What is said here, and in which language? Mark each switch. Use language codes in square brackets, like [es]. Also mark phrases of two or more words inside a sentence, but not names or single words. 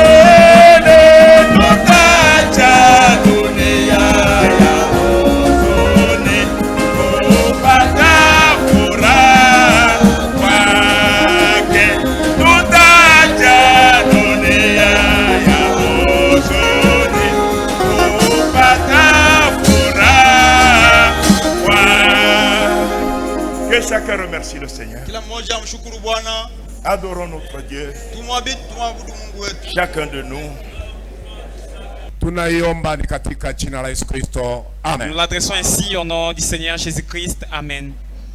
[sw] Tutacha dunia ya huzuni kupata furaha kwake, tutacha dunia ya huzuni kupata furaha kwake. [fr] Que chacun remercie le Seigneur. [sw] Kila mmoja amshukuru Bwana. [fr] Adorons notre Dieu. [sw] Tumwabudu Mungu wetu. [fr] Chacun de nous. [sw] Tunaiomba ni katika jina la Yesu Kristo. Amen. [fr] Nous l'adressons ainsi au nom du Seigneur Jésus-Christ. Amen.